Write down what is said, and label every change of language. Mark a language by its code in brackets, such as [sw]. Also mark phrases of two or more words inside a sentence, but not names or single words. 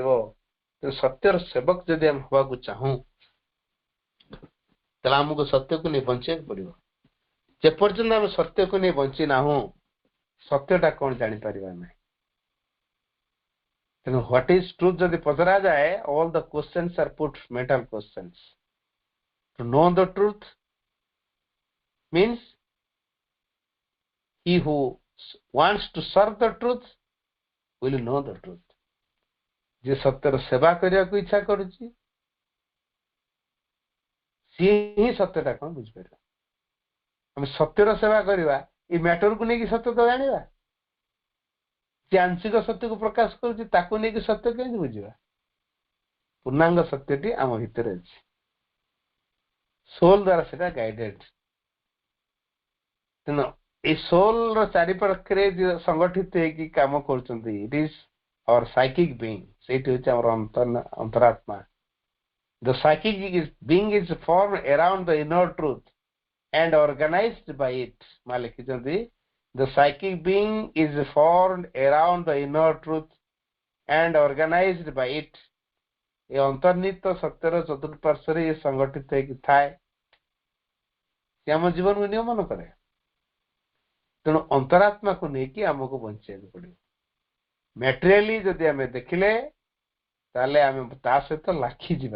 [or] ତେଣୁ ସତ୍ୟର ସେବକ ଯଦି ଆମେ ହବାକୁ ଚାହୁଁ ତାହେଲେ ଆମକୁ ସତ୍ୟକୁ ନେଇ ବଞ୍ଚିବାକୁ ପଡିବ। ଯେପର୍ଯ୍ୟନ୍ତ ଆମେ ସତ୍ୟକୁ ନେଇ ବଞ୍ଚି ନାହୁଁ ସତ୍ୟଟା କଣ ଜାଣିପାରିବା ନାହିଁ। [en] ତେଣୁ what is truth [or] ଯଦି ପଚରାଯାଏ, [en] all the questions are put mental questions. to know the truth means he who wants to serve the truth will know the truth। [or] ଯେ ସତ୍ୟର ସେବା କରିବାକୁ ଇଚ୍ଛା କରୁଛି ସିଏ ହିଁ ସତ୍ୟଟା କଣ ବୁଝିପାରିବ। ଆମେ ସତ୍ୟର ସେବା କରିବା, ଏଇ ମ୍ୟାଟରକୁ ନେଇକି ସତ୍ୟ ତ ଜାଣିବା। ଯେ ଆଂଶିକ ସତ୍ୟକୁ ପ୍ରକାଶ କରୁଛି ତାକୁ ନେଇକି ସତ୍ୟ କେମିତି ବୁଝିବା? ପୂର୍ଣ୍ଣାଙ୍ଗ ସତ୍ୟଟି ଆମ ଭିତରେ ଅଛି, ସୋଲ ଦ୍ୱାରା ସେଟା ଗାଇଡେଡ। ତେଣୁ এই ସୋଲର ଚାରିପାଖରେ ସଂଗଠିତ ହେଇକି କାମ କରୁଛନ୍ତି, [en] it is our psychic being. [or] ସେଇଠି ହଉଛି ଆମର ଅନ୍ତରାତ୍ମା। [en] The psychic being is formed around the inner truth and organized by it। [or] ମା ଲେଖିଛନ୍ତି [en] the psychic being is formed around the inner truth and organized by it। [or] ଏ ଅନ୍ତର୍ନିହିତ ସତ୍ୟର ଚତୁଃପାର୍ଶ୍ୱରେ ଏ ସଂଗଠିତ ହେଇକି ଥାଏ, ସେ ଆମ ଜୀବନକୁ ନିୟମନ କରେ। ତେଣୁ ଅନ୍ତରାତ୍ମାକୁ ନେଇକି ଆମକୁ ବଞ୍ଚିବାକୁ ପଡିବ। ମ୍ୟାଟେରିଆଲି ଯଦି ଆମେ ଦେଖିଲେ ତାହେଲେ ଆମେ ତା ସହିତ ଲାଖିଯିବା।